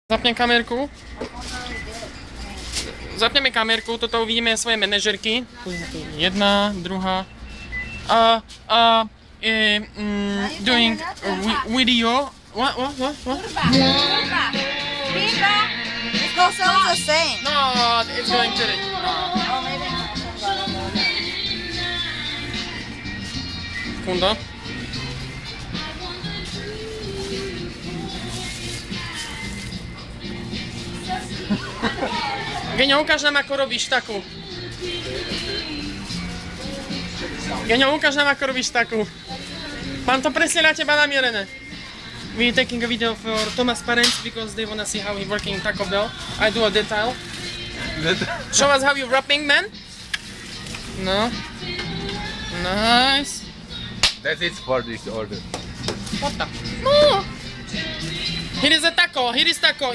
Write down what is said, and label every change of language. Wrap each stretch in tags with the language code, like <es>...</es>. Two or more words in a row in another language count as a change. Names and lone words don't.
<sk>Zapnem kamerku. Zapneme kamerku, toto uvidíme svoje manažerky. Jedna, druhá.</sk> <en>Doing video. What? It goes sounds the same. No, it's going to the... Oh, maybe not.</en> <sk>Sekunda. Genio, ukáž nám, ako robíš takú. Genio, ukáž nám, ako robíš takú. Mám to presne na teba namierené.</sk> <en>We're taking a video for Thomas' parents because they wanna see how he working Taco Bell. I do a detail. Show us how you wrapping, man. No. Nice. That's it for this order. What the? No. Here is a taco. Here is taco.</en>